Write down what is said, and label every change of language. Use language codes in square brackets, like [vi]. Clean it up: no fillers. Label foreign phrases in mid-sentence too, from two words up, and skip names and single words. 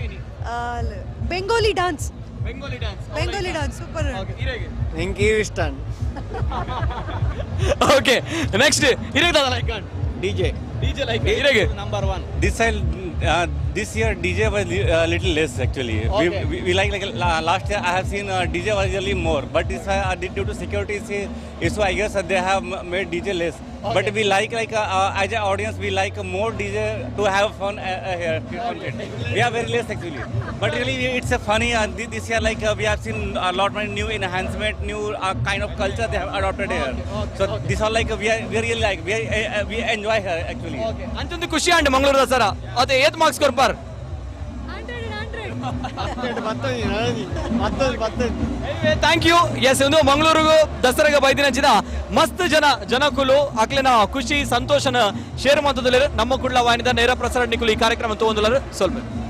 [en] Bengali dance super [tcy] ಎಂಕಿ ಇಷ್ಟ [en] okay next ಇರೇದ ಲೈಕ್ DJ like ಇರೇಗೆ number 1 this year DJ was little less actually. We like last year I have seen DJ was really more, but this due to security issue I guess they have made DJ less. Okay. But we like as an audience we like more DJ to have fun here. We are very less actually, but really it's a funny this year we have seen a lot of new enhancement, new kind of culture they have adopted here. So this all we really like, we enjoy here actually. [tcy] ಅಂತಂದು ಖುಷಿ ಅಂಡ್ ಮಂಗಳೂರು ದಸರಾ ಅದೇ 8 ಮಾರ್ಕ್ಸ್ ಕೊರ್ಪಾರ್ [en] thank you. [tcy] ಎಸ್ ಒಂದು ಮಂಗಳೂರಿಗೂ ದಸರಾಗ ಬೈದಿನಂಚಿನ ಮಸ್ತ್ ಜನಕುಲು ಅಕ್ಲಿನ ಖುಷಿ ಸಂತೋಷನ ಶೇರ್ ಮಾಡ್ತದಲ್ಲ ನಮ್ಮ ಕುಡ್ಲ ವಾಹಿನಿದ ನೇರ ಪ್ರಸಾರ ನಿಕುಲು ಈ ಕಾರ್ಯಕ್ರಮ ತಗೊಂಡಲ್ಲ ಸ್ವಲ್ಪ